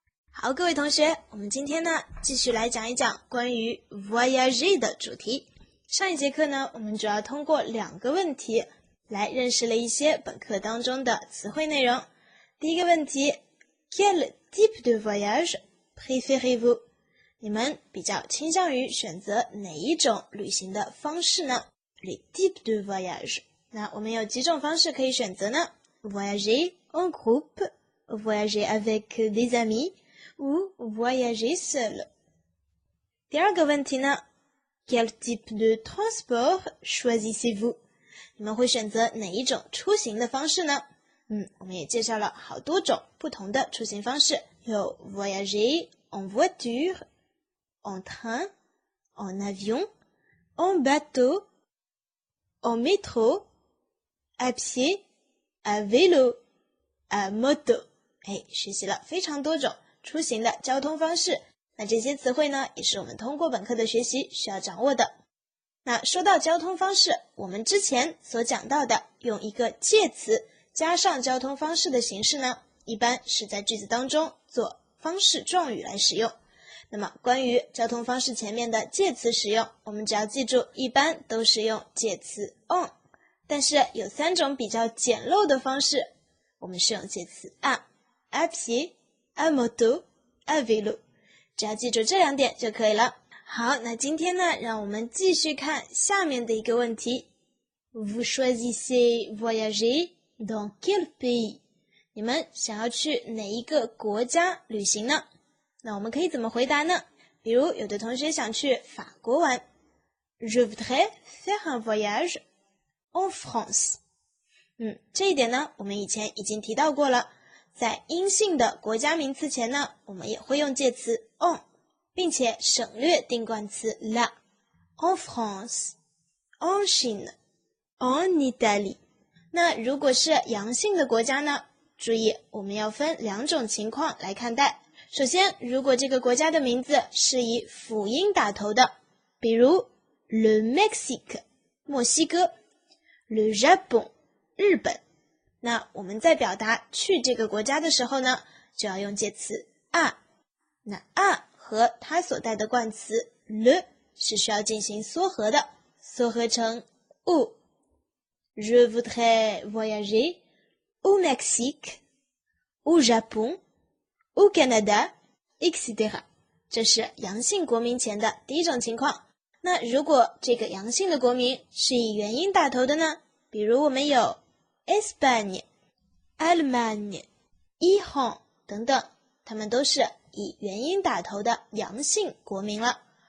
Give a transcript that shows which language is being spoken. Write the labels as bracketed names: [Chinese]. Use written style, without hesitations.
[Chinese] 好，各位同学，我们今天呢继续来讲一讲关于 voyager 的主题。上一节课呢，我们主要通过2个问题来认识了一些本课当中的词汇内容。第一个问题 [French] Quel type de voyage préférez-vous？ [Chinese] 你们比较倾向于选择哪一种旅行的方式呢？ [French] Les types de voyage。 [Chinese] 那我们有几种方式可以选择呢？ [French] Voyager en groupe, voyager avec des amis ou voyager seul。 [Chinese] 第二个问题呢 [French] Quel type de transport choisissez-vous？ [Chinese] 你们会选择哪一种出行的方式呢？我们也介绍了好多种不同的出行方式，有 [French] voyager en voiture, en train, en avion, en bateau, en métro, à pied, à vélo, à moto。 [Chinese] 学习了非常多种出行的交通方式，那这些词汇呢，也是我们通过本课的学习需要掌握的。那说到交通方式，我们之前所讲到的用一个介词加上交通方式的形式呢，一般是在句子当中做方式状语来使用。那么关于交通方式前面的介词使用，我们只要记住一般都是用介词 on， 但是有3种比较简陋的方式，我们是用介词 [French] à pied, à moto, à vélo， [Chinese] 只要记住这2点就可以了。好，那今天呢，让我们继续看下面的一个问题。 [French] Vous choisissez voyager dans quel pays？ [Chinese] 你们想要去哪一个国家旅行呢？那我们可以怎么回答呢？比如有的同学想去法国玩 [French] Je voudrais faire un voyage en France。 [Chinese] 这一点呢，我们以前已经提到过了。在阴性的国家名词前呢，我们也会用介词 on， 并且省略定冠词 la。 [French] En France, en Chine, en Italie。 [Chinese] 那如果是阳性的国家呢，注意我们要分2种情况来看待。首先，如果这个国家的名字是以辅音打头的，比如 Le Mexique 墨西哥， Le Japon 日本，那我们在表达去这个国家的时候呢，就要用介词 à。那 à 和它所带的冠词 le 是需要进行缩合的，缩合成 ou。 [French] Je voudrais voyager au Mexique, au Japon, au Canada, etc. [Chinese] 这是阳性国名前的第一种情况。那如果这个阳性的国名是以元音打头的呢？比如我们有Espagne, Allemagne, Iran 等等，它们都是以元音打头的阳性国名了。